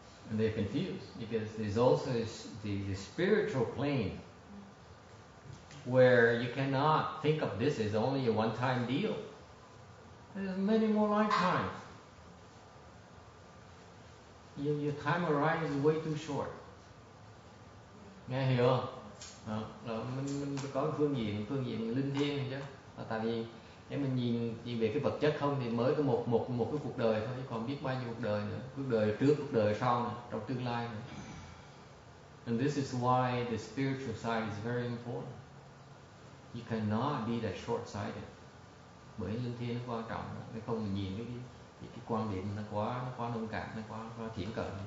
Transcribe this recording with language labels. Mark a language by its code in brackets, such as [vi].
[en] And they're confused because there's also the spiritual plane where you cannot think of this as only a one-time deal. There's many more lifetimes. Your time horizon is way too short. [vi] Nghe hiểu không? Mình có phương diện linh thiêng chứ. Tại vì nếu mình nhìn chỉ về cái vật chất không thì mới có một cái cuộc đời thôi, chứ còn biết bao nhiêu cuộc đời nữa, cuộc đời trước, cuộc đời sau nữa, trong tương lai nữa. [en] And this is why the spiritual side is very important. You cannot be that short-sighted. [vi] Bởi linh thiêng nó quan trọng, nếu không mình nhìn cái quan điểm nó quá nông cạn, nó quá thiển cận.